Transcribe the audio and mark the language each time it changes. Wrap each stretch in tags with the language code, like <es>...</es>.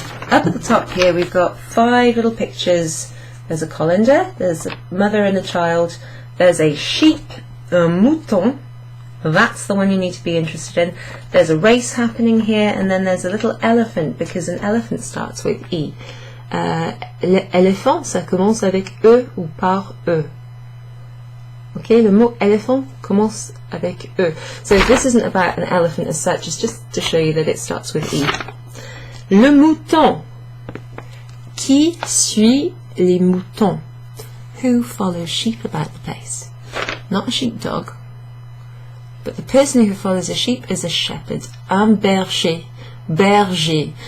<en>Up at the top here we've got 5 little pictures. There's a colander, there's a mother and a child, there's a sheep,</en> <fr>un mouton,</fr> <en>that's the one you need to be interested in. There's a race happening here, and then there's a little elephant, because an elephant starts with E.</en> <fr>L'éléphant, ça commence avec E ou par E. Okay, le mot éléphant commence avec E.</fr> <en>So this isn't about an elephant as such, it's just to show you that it starts with E.</en> <fr>Le mouton. Qui suit les moutons?</fr> <en>Who follows sheep about the place? Not a sheepdog, but the person who follows a sheep is a shepherd.</en> <fr>Un berger. Berger.</fr>